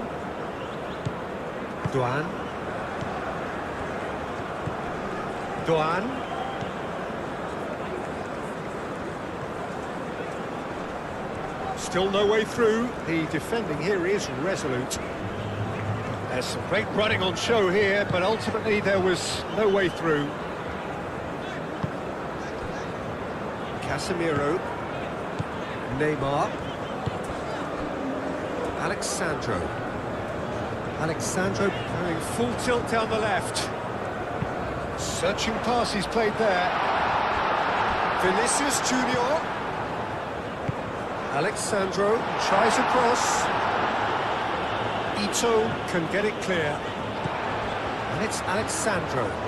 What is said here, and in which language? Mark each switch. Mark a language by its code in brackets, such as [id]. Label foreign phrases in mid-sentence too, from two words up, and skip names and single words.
[en] Doan. Doan. Still no way through. The defending here is resolute. There's some great running on show here, but ultimately there was no way through. Casemiro. Neymar. Alexandro. Alexandro going full tilt down the left. Searching pass he's played there. Vinicius Junior. Alexandro tries across. Ito can get it clear. And it's Alexandro.